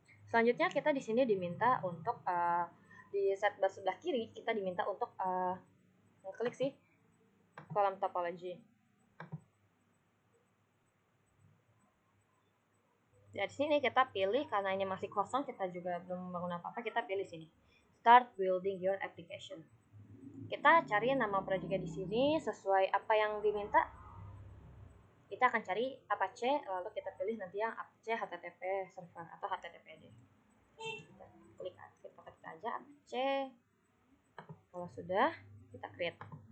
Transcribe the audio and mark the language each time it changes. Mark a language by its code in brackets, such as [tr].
[id] Selanjutnya kita di sini diminta untuk di sidebar sebelah kiri kita diminta untuk klik sih kolom topology. Ya, di sini kita pilih karena ini masih kosong, kita juga belum membangun apa-apa, kita pilih sini. [en] Start building your application. [id] Kita cari nama projectnya di sini sesuai apa yang diminta. Kita akan cari Apache, lalu kita pilih nanti yang Apache HTTP server atau HTTPD. Kita klik aja Apache. Kalau sudah, kita create.